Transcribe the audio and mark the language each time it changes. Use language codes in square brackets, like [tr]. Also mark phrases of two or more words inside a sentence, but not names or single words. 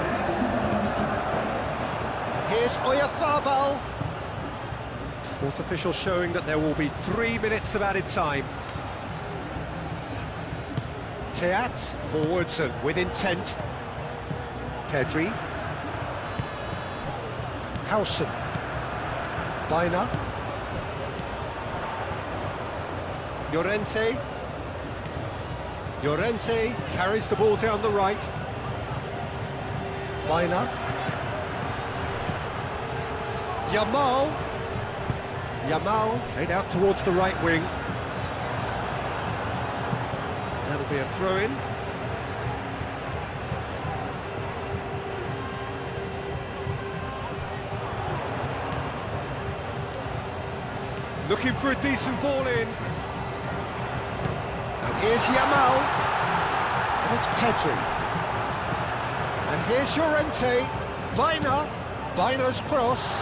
[en] Here's Oyarzabal. Fourth official showing that there will be 3 minutes of added time. Teat, forwards and with intent. Pedri. Howson. Baina. Llorente. Llorente carries the ball down the right. Baina. Yamal. Yamal played out towards the right wing. That'll be a throw-in. Looking for a decent ball in. And here's Yamal. And it's Pedri. And here's Llorente. Baina. Baina's cross.